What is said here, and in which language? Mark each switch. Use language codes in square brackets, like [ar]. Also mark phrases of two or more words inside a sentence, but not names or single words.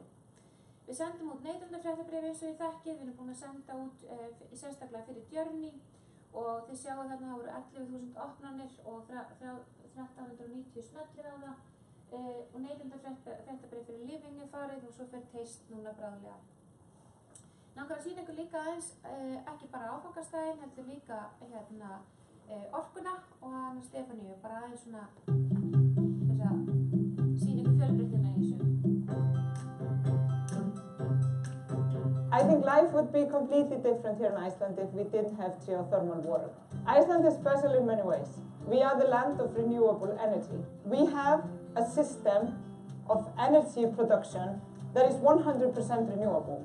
[is] Við sendum út neytendafréttabréf eins og ég þekkið, við erum búin að senda út sérstaklega fyrir Journey og þið sjáu þarna það voru 11.000 opnanir og 1390 smellir á það og neytendafréttabréf fyrir Living er farið og svo fer Taste núna bráðlega. Langar að sýna ykkur líka aðeins, ekki bara áfangastæðin, heldur líka orkuna og hana Stefaníu, bara aðeins svona þess að sýna ykkur fjölbreytnina í þessu. [en] I think life would be completely different here in Iceland if we didn't have geothermal water. Iceland is special in many ways. We are the land of renewable energy. We have a system of energy production that is 100% renewable.